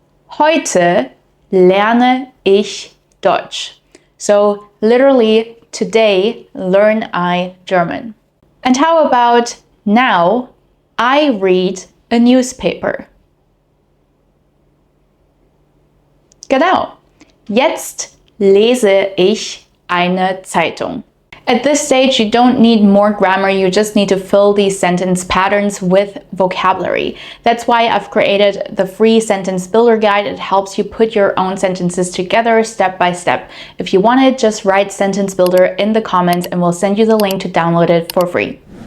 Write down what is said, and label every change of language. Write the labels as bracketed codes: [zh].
[de] Heute lerne ich Deutsch. [en] So literally, today learn I German. And how about now I read a newspaper? [de] Genau. Jetzt lese ich eine Zeitung. [en] At this stage, you don't need more grammar, you just need to fill these sentence patterns with vocabulary. That's why I've created the free sentence builder guide. It helps you put your own sentences together step by step. If you want it, just write sentence builder in the comments and we'll send you the link to download it for free.